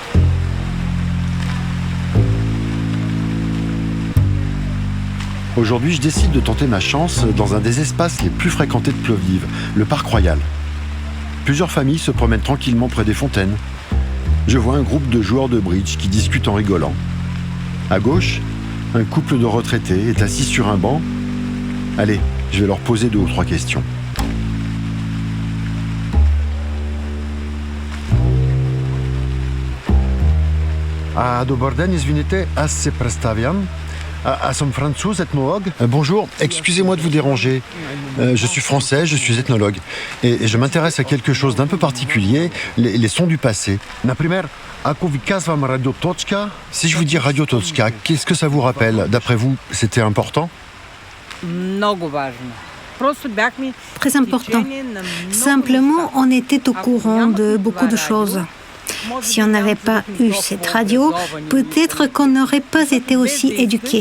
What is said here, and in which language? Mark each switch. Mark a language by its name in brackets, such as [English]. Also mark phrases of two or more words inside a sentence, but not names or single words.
[French] Aujourd'hui, je décide de tenter ma chance dans un des espaces les plus fréquentés de Plovdiv, le Parc Royal. Plusieurs familles se promènent tranquillement près des fontaines. Je vois un groupe de joueurs de bridge qui discutent en rigolant. À gauche, un couple de retraités est assis sur un banc. Allez, je vais leur poser 2 ou 3 questions. [Bulgarian] Добър ден, извинете, аз се представям. Аз съм француз, ethnologue. [French] Bonjour, excusez-moi de vous déranger. Je suis français, je suis ethnologue. Et je m'intéresse à quelque chose d'un peu particulier, les sons du passé. [Bulgarian] Например, ако ви казвам [French] Radio Tochka, si je vous dis Radio Tochka, qu'est-ce que ça vous rappelle? D'après vous, c'était important? Très important. Simplement, on était au courant de beaucoup de choses. Si on n'avait pas eu cette radio, peut-être qu'on n'aurait pas été aussi éduqués.